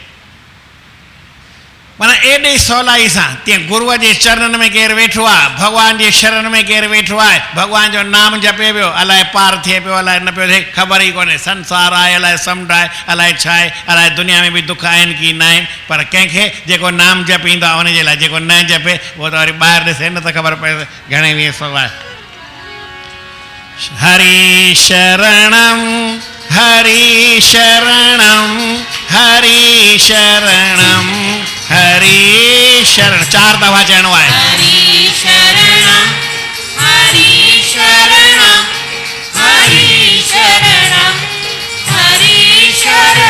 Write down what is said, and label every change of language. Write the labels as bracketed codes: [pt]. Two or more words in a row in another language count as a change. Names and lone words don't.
[sd] माना एॾी सवलाई सां तीअं गुरूअ जे चरणनि में केरु वेठो आहे भॻवान जे शरण में केरु वेठो आहे भॻवान जो नाम जपे पियो अलाए पार थिए पियो अलाए न पियो थिए ख़बर ई कोन्हे संसार आहे अलाए समुंड आहे अलाए छा आहे अलाए दुनिया में बि दुख आहिनि की न आहिनि पर कंहिंखे जेको नाम जपींदो आहे उनजे लाइ जेको न जपे उहो त वरी ॿाहिरि ॾिसे न त ख़बर पए घणे वीह सौ आहे [sa] हरि शरणम हरि शरणम हरि शरणम हरि शरण [sd] 4 दफ़ा चइणो आहे [sa] हरि शरणम हरि शरणम हरि शरणम हरि शरणम